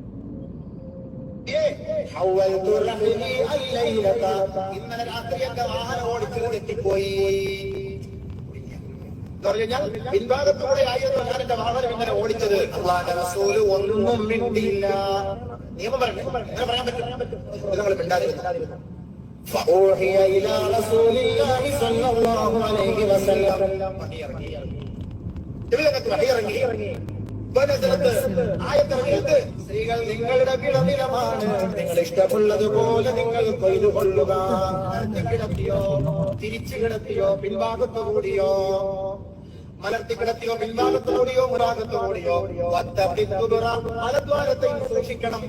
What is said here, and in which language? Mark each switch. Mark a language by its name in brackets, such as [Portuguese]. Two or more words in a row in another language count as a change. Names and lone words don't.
[Malayalam] ഇന്നലെ രാത്രി എന്റെ വാഹനം ഓടിച്ചു തെറ്റിപ്പോയി. പിൻഭാഗത്തോടെ ആയിരുന്നു ഞാൻ എന്റെ വാഹനം ഇങ്ങനെ ഓടിച്ചത്. അല്ലാഹുവിന്റെ റസൂൽ ഒന്നും മിണ്ടിയില്ല. നിയമം പറഞ്ഞു പറയാൻ പറ്റും. നിങ്ങൾ മിണ്ടാതിരുന്നു. [Arabic] فأوحي إلى رسول الله صلى الله عليه وسلم. [Malayalam] സ്ത്രീകൾ നിങ്ങളുടെ വിളനിലമാണ്, നിങ്ങൾ ഇഷ്ടമുള്ളതുപോലെ നിങ്ങൾ കൊയ്തു കൊള്ളുക. കിടത്തിയോ, തിരിച്ചു കിടത്തിയോ, പിൻഭാഗത്തു കൂടിയോ, മലർത്തി കിടത്തിയോ, പിൻഭാഗത്തു കൂടിയോ, മുറാകത്തു കൂടിയോ, മലദ്വാരത്തെയും സൂക്ഷിക്കണം.